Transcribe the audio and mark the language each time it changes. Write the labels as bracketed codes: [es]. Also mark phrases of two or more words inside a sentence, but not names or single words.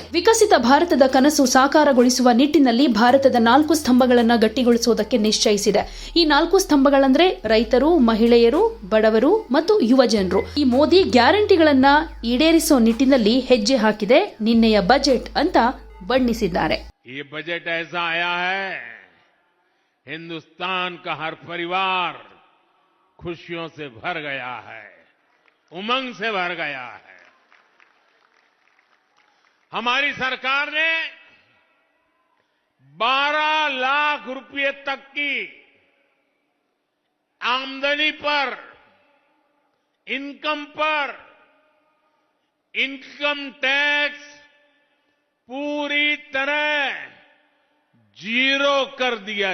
[kn] ವಿಕಸಿತ ಭಾರತದ ಕನಸು ಸಾಕಾರಗೊಳಿಸುವ ನಿಟ್ಟಿನಲ್ಲಿ ಭಾರತದ 4 ಸ್ತಂಭಗಳನ್ನು ಗಟ್ಟಿಗೊಳಿಸುವುದಕ್ಕೆ ನಿಶ್ಚಯಿಸಿದೆ. ಈ 4 ಸ್ತಂಭಗಳಂದ್ರೆ ರೈತರು, ಮಹಿಳೆಯರು, ಬಡವರು ಮತ್ತು ಯುವ ಜನರು. ಈ ಮೋದಿ ಗ್ಯಾರಂಟಿಗಳನ್ನ ಈಡೇರಿಸೋ ನಿಟ್ಟಿನಲ್ಲಿ ಹೆಜ್ಜೆ ಹಾಕಿದೆ ನಿನ್ನೆಯ ಬಜೆಟ್ ಅಂತ ಬಣ್ಣಿಸಿದ್ದಾರೆ. [hi] ये बजट ऐसा आया है, हिंदुस्तान का हर परिवार खुशियों से भर गया है, उमंग से भर गया है. हमारी सरकार ने 12 लाख रुपए तक की आमदनी पर, इनकम पर [en] income tax [hi] पूरी तरह जीरो कर दिया.